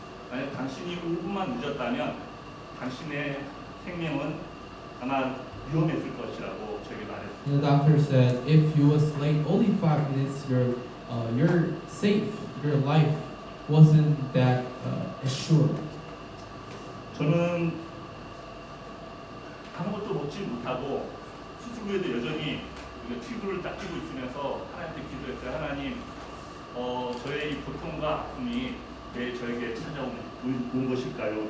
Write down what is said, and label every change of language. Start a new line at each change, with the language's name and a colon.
Korean: 만약 당신이 5분만 늦었다면 당신의 생명은 아마 위험했을 것이라고 저에게 말했습니다.
English: And the doctor said, if you was late only 5 minutes, you're safe. Your life wasn't that assured.
Korean: 저는 아무것도 먹지 못하고 수술 후에도 여전히 튜브를 딱 끼고 있으면서 하나님께 기도했어요. 하나님, 저의 이 고통과 아픔이 왜 저에게 찾아온 것일까요?